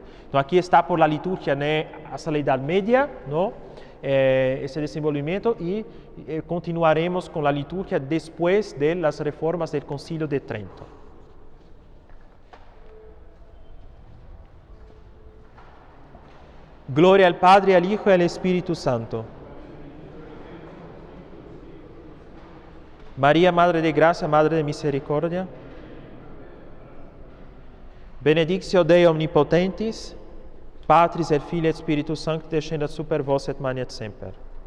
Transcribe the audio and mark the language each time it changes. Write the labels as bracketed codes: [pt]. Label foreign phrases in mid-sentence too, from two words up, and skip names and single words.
[es] Entonces, aquí está por la liturgia hasta la Edad Media, ese desenvolvimiento, y continuaremos con la liturgia después de las reformas del Concilio de Trento. Gloria al Padre, al Hijo y al Espíritu Santo. María, Madre de Gracia, Madre de Misericordia. [la] Benedictio Dei Omnipotentis, Patris et Filii et Spiritus Sancti, descendat super vos et manet semper.